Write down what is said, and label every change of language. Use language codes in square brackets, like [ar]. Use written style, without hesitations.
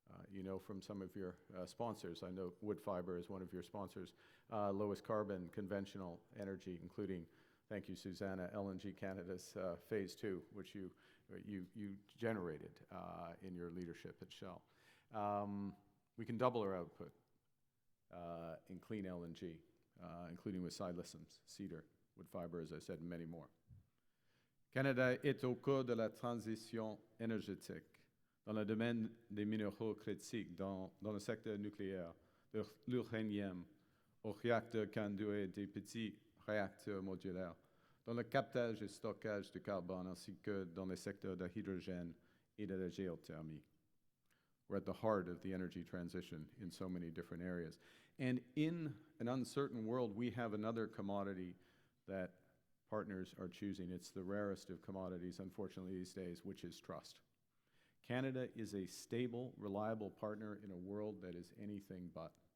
[en] You know from some of your sponsors, I know wood fiber is one of your sponsors, lowest carbon conventional energy, including, thank you, Susanna, LNG Canada's Phase 2, which you generated in your leadership at Shell. We can double our output in clean LNG including with siliciums, cedar, wood fiber, as I said, and many more. [fr] Canada est au cœur de la transition énergétique dans le domaine des minéraux critiques, dans le secteur nucléaire, de l'uranium, aux réacteurs conduits et des petits réacteurs modulaires, dans le captage et stockage de carbone, ainsi que dans les secteurs de l'hydrogène et de la géothermie. [en] We're at the heart of the energy transition in so many different areas. And in an uncertain world, we have another commodity that partners are choosing. It's the rarest of commodities, unfortunately, these days, which is trust. Canada is a stable, reliable partner in a world that is anything but.